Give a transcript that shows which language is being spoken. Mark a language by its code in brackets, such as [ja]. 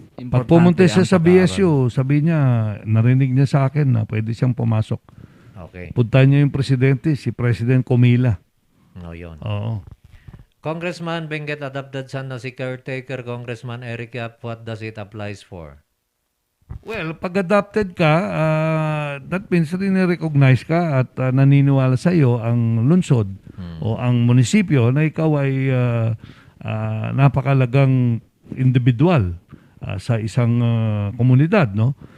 [tl] Pag pumunta siya sa BSU, sabi niya, narinig niya sa akin na pwede siyang pumasok. Okay. Punta niya yung presidente, si President Comila. Yun. Oo. [en] Congressman Benguet, adopted son [tl] na si [en] caretaker Congressman Eric Yap, what does it applies for? [tl] Well, pag adopted ka, [en] that means [tl] rin-recognize ka at naniniwala sa iyo ang lungsod o ang munisipyo na ikaw ay napakalagang individual sa isang komunidad, no?